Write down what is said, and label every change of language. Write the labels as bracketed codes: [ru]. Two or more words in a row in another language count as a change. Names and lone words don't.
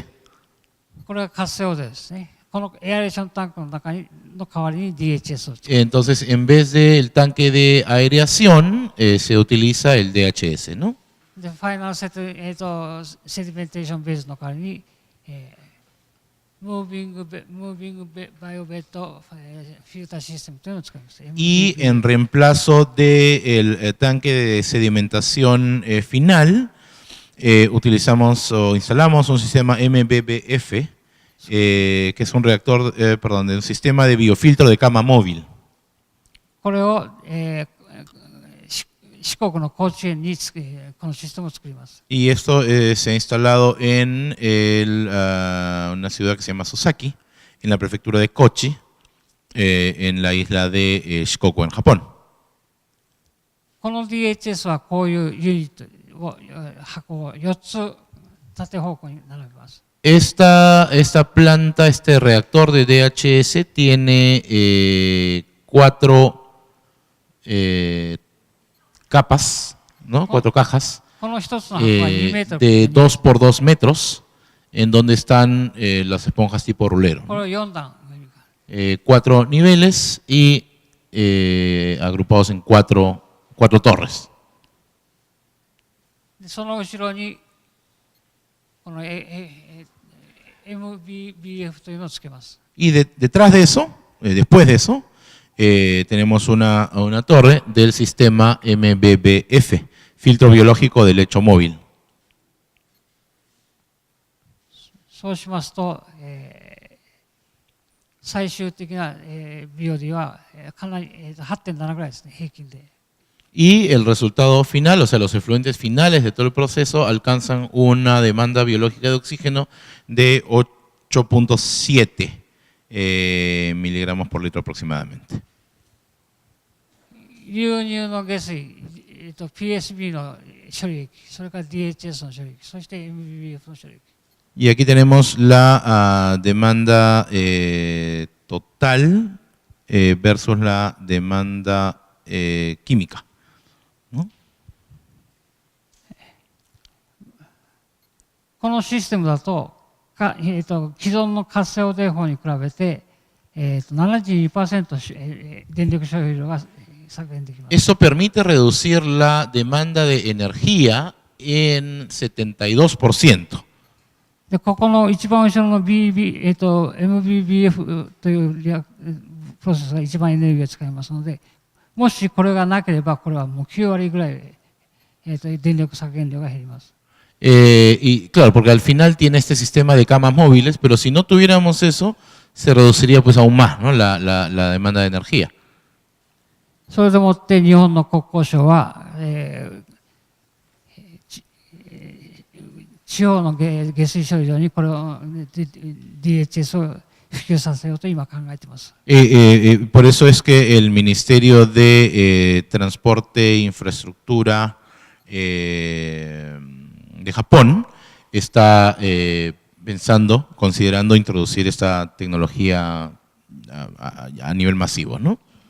[ja] これが活性汚泥ですね。このエアレーションタンクの中の代わりに DHS を使う。 [es] Entonces, en vez del tanque de aireación, se utiliza el DHS, ¿no? [ja] で、 [en] final sedimentation base [ja] の代わりに、 [en] moving bio bed filter system [ja] というのを使います。 [es] Y en reemplazo del tanque de sedimentación final, utilizamos o instalamos un sistema MBBF, que es un reactor, perdón, de un sistema de biofiltro de cama móvil. [ja] これを、四国の高知県にこのシステムを作ります。 [es] Y esto se ha instalado en una ciudad que se llama Sosaki, en la prefectura de Kochi, en la isla de Shikoku, en Japón. [ja] この DHS はこういうユニットを箱を4つ縦方向に並べます。 [es] Esta planta, este reactor de DHS tiene 4 capas, ¿no? 4 cajas de 2 por 2 metros, en donde están las esponjas tipo rulero. 4 niveles y agrupados en 4 torres. [ja] その後ろにこの MBBF というのをつけます。 [es] Y detrás de eso, después de eso, tenemos una torre del sistema MBBF, filtro biológico de lecho móvil. [ja] そうしますと、最終的な、BOD はかなり、8.7 ぐらいですね、平均で。 [es] Y el resultado final, o sea, los efluentes finales de todo el proceso alcanzan una demanda biológica de oxígeno de 8.7 miligramos por litro aproximadamente. [ja] 流入の下水、PSB の処理液、それから DHS の処理液、そして MBBF の処理液。 [es] Y aquí tenemos la demanda total versus la demanda química, ¿no? [ja] このシステムだと、既存の活性汚泥法に比べて、72% 電力消費量が削減できます。 [es] Eso permite reducir la demanda de energía en 72%. [ja] で、ここの一番後ろの MBBF というプロセスが一番エネルギーを使いますので、もしこれがなければ、これはもう9割ぐらい、電力削減量が減ります。 [es] Y claro, porque al final tiene este sistema de camas móviles, pero si no tuviéramos eso, se reduciría pues aún más, ¿no? la demanda de energía. [ja] それでもって日本の国交省は、地方の下水処理場にこれを DHS を普及させようと今考えています。 [es] Por eso es que el Ministerio de Transporte e Infraestructura de Japón está pensando, considerando introducir esta tecnología a nivel masivo, ¿no?